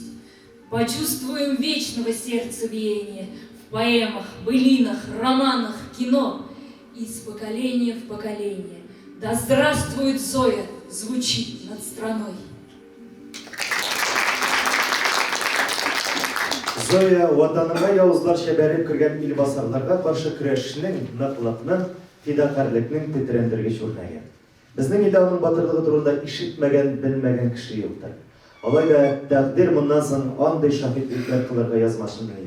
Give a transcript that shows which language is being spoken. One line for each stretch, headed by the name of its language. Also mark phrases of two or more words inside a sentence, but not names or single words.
Russian: Почувствуем вечного сердца веяния в поэмах, былинах, романах, кино. Из поколения в поколение. Да здравствует Зоя, звучит над страной.
Tatar: Зоя ватанына яуызлар шәбәреп кергән илбасарларга каршы көрәшнең, ныклыкның, фидакарлыкның тетрәндергеч үрнәге. Безнең илдә аның батырлыгы турында ишетмәгән, белмәгән кеше юктыр. Алайда тәкъдир моннан соң андый шаһитлекләр кылырга язмасын иде.